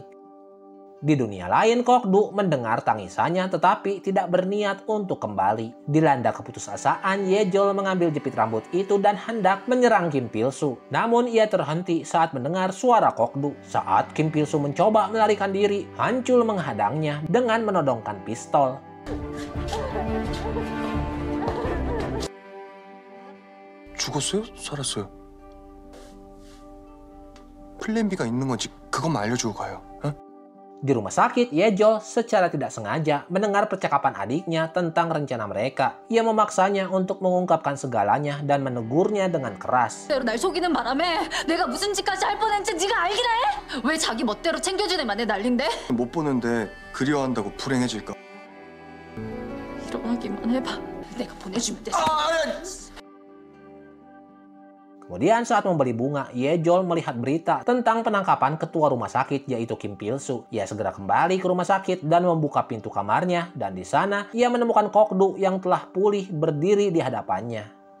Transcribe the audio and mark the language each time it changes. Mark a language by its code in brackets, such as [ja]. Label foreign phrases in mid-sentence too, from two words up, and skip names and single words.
[id] Di dunia lain, Kokdu mendengar tangisannya tetapi tidak berniat untuk kembali. Dilanda keputusasaan, Ye-jol mengambil jepit rambut itu dan hendak menyerang Kim Pil-soo. Namun ia terhenti saat mendengar suara Kokdu. Saat Kim Pil-soo mencoba melarikan diri, Hancul menghadangnya dengan menodongkan pistol. [ko] 죽었어요? 살았어요? 플랜 B가 있는 건지 그것만 알려주고 가요. 응? [id] Di rumah sakit, Ye-jol secara tidak sengaja mendengar percakapan adiknya tentang rencana mereka. Ia memaksanya untuk mengungkapkan segalanya dan menegurnya dengan keras. [ko] 날 속이는 바람에 내가 무슨 짓까지 할 뻔했는지 네가 알기나 해? 왜 자기 멋대로 챙겨주는 만에 난린데? 못 보는데 그리워한다고 불행해질까? 일어나기만 해봐. 내가 보내주면 돼. [id] Kemudian saat membeli bunga, Ye-jol melihat berita tentang penangkapan ketua rumah sakit yaitu Kim Pil-soo. Ia segera kembali ke rumah sakit dan membuka pintu kamarnya dan di sana ia menemukan Kokdu yang telah pulih berdiri di hadapannya.